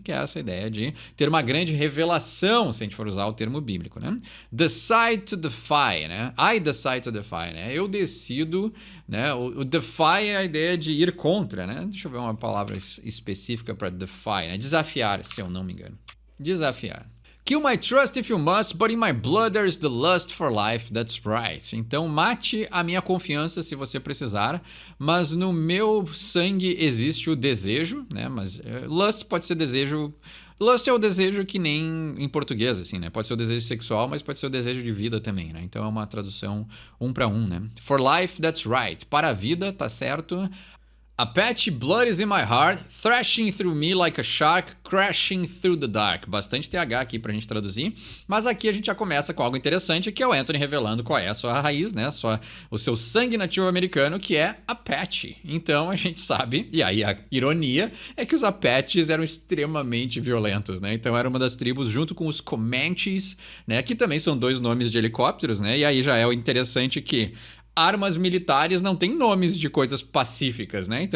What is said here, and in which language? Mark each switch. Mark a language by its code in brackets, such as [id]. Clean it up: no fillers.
[pt] Que é essa ideia de ter uma grande revelação, se a gente for usar o termo bíblico, né? [en] Decide to defy, né? I decide to defy, né? [pt] Eu decido, né? O defy é a ideia de ir contra, né? Deixa eu ver uma palavra específica para defy, né? Desafiar, se eu não me engano. Desafiar. [en] Kill my trust if you must, but in my blood there is the lust for life, that's right. [pt] Então mate a minha confiança se você precisar, mas no meu sangue existe o desejo, né? Mas lust pode ser desejo. Lust é o desejo que nem em português, assim, né? Pode ser o desejo sexual, mas pode ser o desejo de vida também, né? Então é uma tradução um para um, né? For life, that's right. Para a vida, tá certo. [en] Apache blood is in my heart, thrashing through me like a shark, crashing through the dark. [pt] Bastante TH aqui pra gente traduzir, mas aqui a gente já começa com algo interessante, que é o Anthony revelando qual é a sua raiz, né? O seu sangue nativo americano, que é Apache. Então a gente sabe, e aí a ironia é que os Apaches eram extremamente violentos, né? Então era uma das tribos junto com os Comanches, né? Que também são dois nomes de helicópteros, né? E aí já é o interessante que armas militares não têm nomes de coisas pacíficas, né?